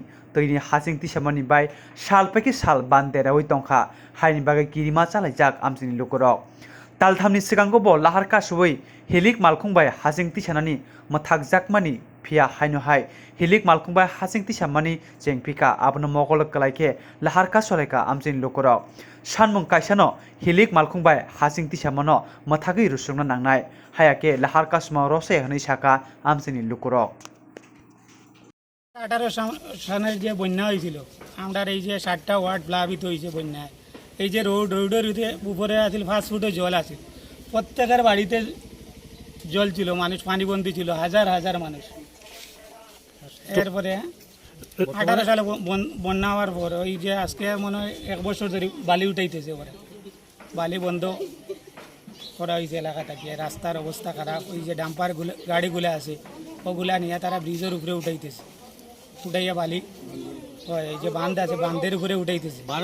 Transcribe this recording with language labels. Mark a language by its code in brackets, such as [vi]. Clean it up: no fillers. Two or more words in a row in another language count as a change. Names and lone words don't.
[brx] तैनि हासिं तिसामानि बाय सालपेके साल बानदेरावै तंखा हायनि बागै किरिमा चालायजाक आमसिनि लुकराव तालथामनि सिगांगो बो लाहार कासुबै हिलिक मालखुंबाय हासिं तिसानानि मथाक जाकमानि फिया हायनहाय हिलिक मालखुंबाय हासिं तिसामानि जेंपिका आबनो मगल कलायके लाहार कासलायका आमसिनि लुकराव सानमुं कायसानो हिलिक मालखुंबाय हासिं तिसामानो मथागै रुसुंना नांनाय हायाके लाहार कासमा रसे हनै साका आमसिनि लुकराव [bn] 18 সালের যে বন্যা হয়েছিল আমরা এই যে 7টা ওয়ার্ড প্লাবিত হয়েছে বন্যায় এই যে রোডের উপরে আছিল 5 ফুটের জল আছে প্রত্যেকের বাড়িতে জল ছিল মানুষ পানিবন্দী ছিল হাজার হাজার মানুষ এরপরে 18 সালে বন্যা হওয়ার পর ওই যে আজকে মনে হয় 1 বছর ধরে বালি উঠাইতেছে ওরা বালি বন্ধ করা হয়েছে এলাকাটাকে রাস্তার অবস্থা খারাপ ওই যে ডাম্পার গাড়িগুলো আছে ওগুলা নিয়ে তারা ব্রিজের উপরে উঠাইতেছে উঠাইয়া বালি এই যে বাঁধ আছে বাঁধের উপরে উঠাইতেছে